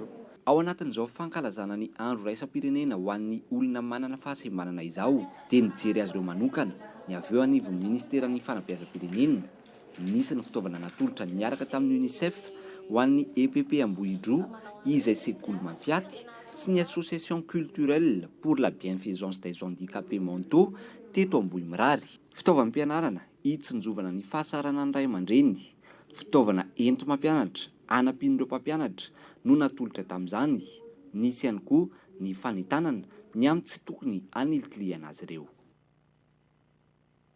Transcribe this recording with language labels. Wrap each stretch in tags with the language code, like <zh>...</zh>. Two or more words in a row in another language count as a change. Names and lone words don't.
<mg>Ao anatin'izao fankalazana ny andro iraisam-pirenena ho an'ny olona manana fahasembanana izao dia nijery azy ireo manokana ny avy eo anivon'ny ministeran'ny fanabeazam-pirenena nisy ny fitaovana natolotra niaraka tamin'ny UNICEF ho an'ny EPP Ambohidro izay sekoly mampiaty sy ny</mg> <fr>association culturelle pour la bienfaisance des handicapés mentaux</fr> <mg>teto Ambohimirary. Fitaovam-pianarana hitsinjovana ny fahasarana ny ray aman-dreny, fitaovana ento-mampianatra anampian'ireo mpampianatra no natolotra tamin'izany. Nisy ihany koa ny fanitanana ny amin'ny tsy tokony anilikiliana azy ireo.</mg>